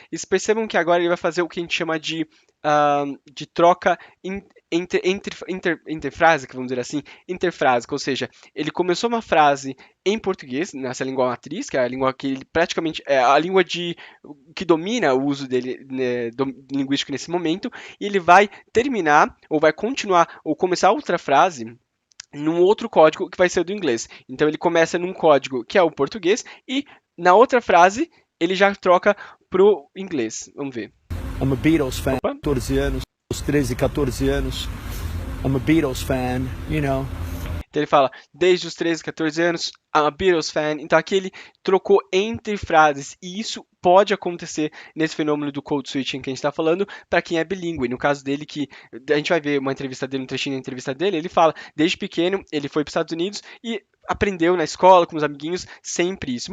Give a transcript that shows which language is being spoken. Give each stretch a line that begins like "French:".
Portuguese: E vocês percebam que agora ele vai fazer o que a gente chama de troca entre frase, que vamos dizer assim, interfrase, ou seja, ele começou uma frase em português, nessa língua matriz, que é a língua que ele praticamente é a língua que domina o uso dele, né, linguístico nesse momento, e ele vai terminar, ou vai continuar, ou começar outra frase num outro código que vai ser do inglês. Então ele começa num código que é o português e na outra frase ele já troca pro inglês. Vamos ver.
English: I'm a Beatles fan. Opa.
Portuguese: 14 anos, 13, 14 anos.
English: I'm a Beatles fan, you know.
Portuguese: Então ele fala, desde os 13, 14 anos,
English: I'm a Beatles fan.
Portuguese: Então aqui ele trocou entre frases. E isso pode acontecer nesse fenômeno do code switching que a gente está falando para quem é bilíngue. No caso dele, que a gente vai ver uma entrevista dele, um trechinho da entrevista dele, ele fala, desde pequeno, ele foi para os Estados Unidos e aprendeu na escola, com os amiguinhos, sempre isso.